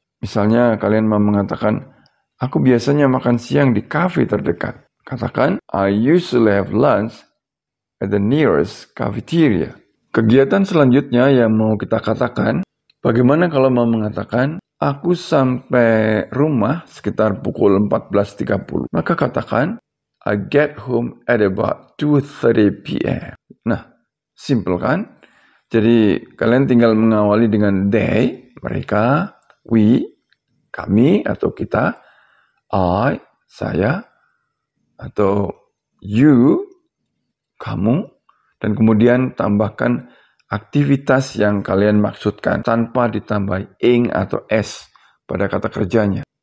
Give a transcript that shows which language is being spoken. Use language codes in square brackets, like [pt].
[id] Misalnya kalian mau mengatakan, aku biasanya makan siang di kafe terdekat. Katakan, [en] I usually have lunch at the nearest cafeteria. [id] Kegiatan selanjutnya yang mau kita katakan, bagaimana kalau mau mengatakan, aku sampai rumah sekitar pukul 14.30. Maka katakan, [en] I get home at about 2:30 p.m. [id] Nah, simple kan? Jadi kalian tinggal mengawali dengan they, mereka, we, kami atau kita, I, saya, atau you, kamu, dan kemudian tambahkan aktivitas yang kalian maksudkan tanpa ditambah ing atau s pada kata kerjanya.